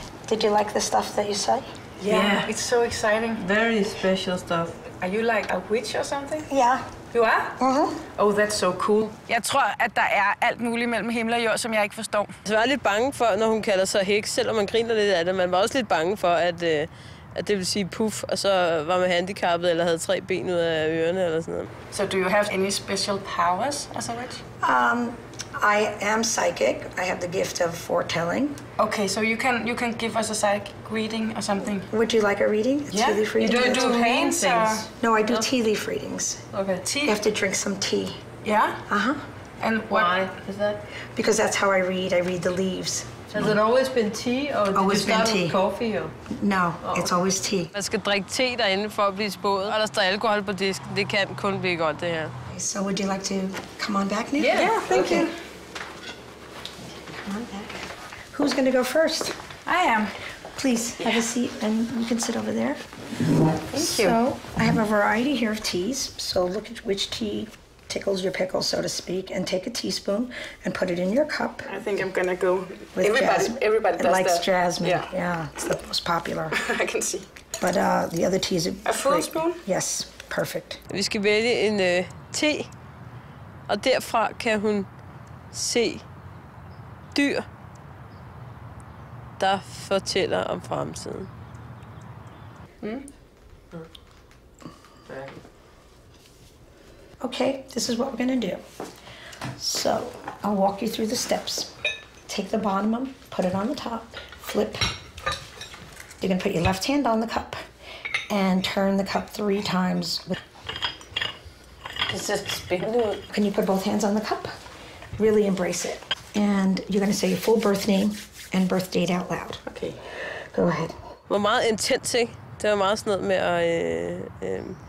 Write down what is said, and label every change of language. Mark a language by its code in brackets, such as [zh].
[en] Did you like the stuff that you say? Yeah, it's so exciting. Very special stuff. Are you like a witch or something? Yeah. You are? Mm-hmm. Oh, that's so cool. [da] Jeg tror, at der er alt muligt mellem himmel og jord, som jeg ikke forstår. Så jeg var lidt bange for, når hun kalder sig heks, selvom man griner lidt af det. Man var også lidt bange for, at det vil sige puff, og så var man handicappet eller havde 3 ben ud af ørerne eller sådan noget. [en] So do you have any special powers as a witch? I am psychic. I have the gift of foretelling. Okay, so you can give us a psychic reading or something. Would you like a reading? A tea leaf reading? You do paintings? No, I do tea leaf readings. Okay, tea. You have to drink some tea. Yeah? Uh-huh. And Why is that? Because that's how I read. I read the leaves. Has it always been tea, or did you start with coffee? Or? No, it's always tea. [da] Man skal drikke te derinde for at blive spået, og der står alkohol på disken. Det kan kun blive godt, det her. [en] So would you like to come on back now? Yeah, thank you. Come on back. Who's going to go first? I am. Please have a seat, and you can sit over there. Thank you. So I have a variety here of teas. So look at which tea tickles your pickle, so to speak, and take a teaspoon and put it in your cup. I think I'm gonna go With everybody does likes that. jasmine. Yeah, it's the most popular. I can see. But the other teas are A full great. spoon? Yes, perfect. [da] Vi skal vælge en te, og derfra kan hun se dyr, der fortæller om fremtiden. [en] Okay, this is what we're gonna do. So I'll walk you through the steps. Take the bottom, put it on the top, flip. You're gonna put your left hand on the cup and turn the cup 3 times. [da] Det ser spændende ud. [en] Can you put both hands on the cup? Really embrace it. And you're gonna say your full birth name and birth date out loud. Okay. Go ahead. [da] Hvor meget intens, ikke? Det var meget sådan noget med at...